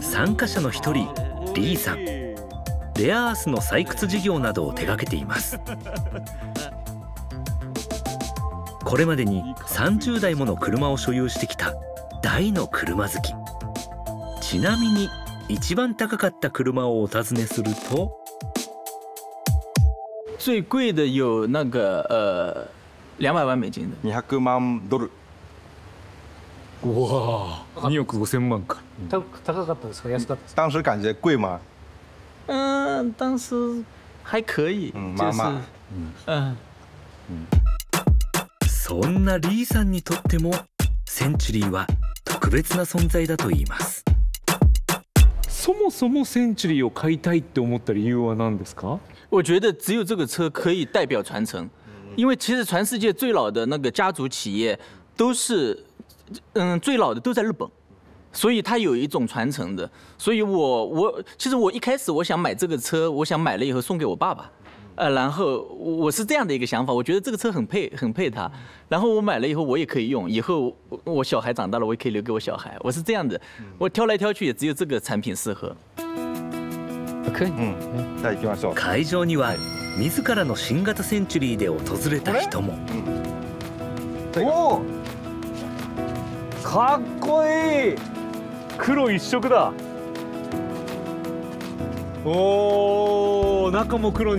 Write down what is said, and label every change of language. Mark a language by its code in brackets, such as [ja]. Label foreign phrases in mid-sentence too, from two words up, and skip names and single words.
[ja] 参加者の一人リーさん、レアアースの採掘事業などを手掛けています。これまでに30台もの車を所有してきた大の車好き。ちなみに一番高かった車をお尋ねすると、 [zh] 最贵的有那个200万美金的 [ja] 200万ドル。うわあ、2億5000万か。高かったですか、安かったですか？ [zh] 当時感觉贵吗？当时还可以， [ja] まあまあ。そんなリーさんにとってもセンチュリーは特別な存在だといいます。そもそもセンチュリーを買いたいって思った理由は何ですか？ [zh] 我觉得只有这个车可以代表传承，因为其实全世界最老的那个家族企业都是，最老的都在日本，所以它有一种传承的。所以其实我一开始我想买这个车，我想买了以后送给我爸爸。然后我是这样的一个想法，我觉得这个车很配他，然后我买了以后我也可以用，以后我小孩长大了我也可以留给我小孩，我是这样的，我挑来挑去也只有这个产品适合。 [ja] 会場には自らの新型センチュリーで訪れた人も。おお、かっこいい。黒一色だ。おお、中も黒にしてある。